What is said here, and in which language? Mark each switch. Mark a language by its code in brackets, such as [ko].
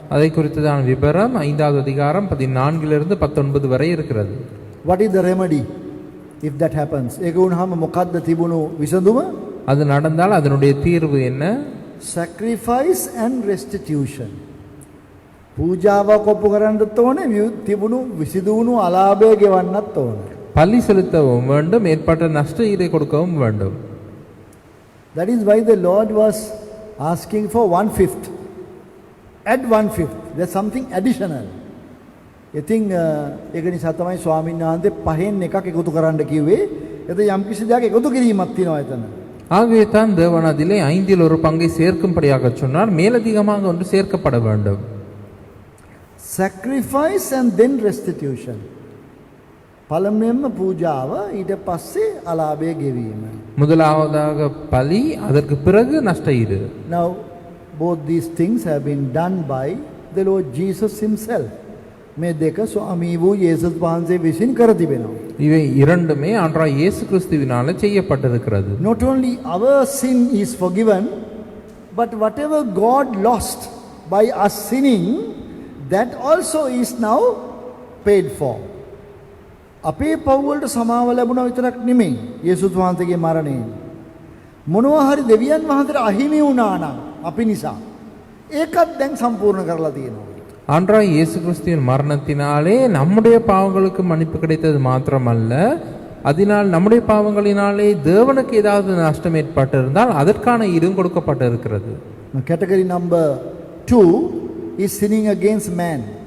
[ta] அதை குறித்ததான விபரம் 5வது அதிகாரம் 14 19 வரை இருக்கிறது. [en] What is the remedy if that happens? [si] ඒක වුණාම මොකද්ද තිබුණු විසඳුම? [ta] அது நடந்தால் அதனுடைய தீர்வு என்ன? [en] Sacrifice and restitution. [si] පූජාවක් ඔප්පු කරන්නත් ඕනේ, තිබුණු විසිදුණු අලාභය ගෙවන්නත් ඕනේ. [ta] பலி செலுத்தவும் வேண்டும், ஏற்பட்ட நஷ்ட ஈடை கொடுக்கவும் வேண்டும். [en] That is why the Lord was asking for 1/5. Add 1/5. There's something additional. [si] ඉතින් ඒක නිසා තමයි ස්වාමීන් වහන්සේ පහෙන් එකක් එකතු කරන්න කිව්වේ. එතන යම් කිසි දෙයක් එකතු කිරීමක් තියෙනවා එතන. [ta] ஆகவே தான் தேவன் அதிலே 5ல் ஒரு பங்கை சேர்க்கும்படியாக சொன்னார். மேலதிகமாக ஒன்று சேர்க்கப்பட வேண்டும். [en] Sacrifice and then restitution. [si] පළමුවෙන්ම පූජාව, ඊට පස්සේ අලාභය ගෙවීම. [ta] முதலாவதாக பலி, அதற்கு பிறகு நஷ்ட ஈடு. [en] Now both these things have been done by the Lord Jesus himself. [si] මේ දෙක ස්වාමී වූ යේසුස් වහන්සේ විසින් කර තිබෙනවා. [ta] இவை இரண்டுமே ஆண்டவராகிய இயேசு கிறிஸ்துவினால செய்யப்பட்டிருக்கிறது. [en] Not only our sin is forgiven, but whatever God lost by us sinning, that also is now paid for. [si] අපේ පව් වලට සමාව ලැබුණා විතරක් නෙමෙයි යේසුස් වහන්සේගේ මරණයෙන්. මොනවා හරි දෙවියන් වහන්සේට අහිමි වුණා නම් අපි නිසා ඒකත් දැන් සම්පූර්ණ කරලා තියෙනවා. [ta] ஆண்டவராய் இயேசு கிறிஸ்துவின் மரணத்தினாலே நம்முடைய பாவங்களுக்கு மன்னிப்பு கிடைத்தது மாத்திரமல்ல, அதனால் நம்முடைய பாவங்களினாலே தேவனுக்கு ஏதாவது நஷ்டம் ஏற்பட்டிருந்தால் அதற்கான ஈடும் கொடுக்கப்பட்டிருக்கிறது. [en] Category number 2 is sinning against man.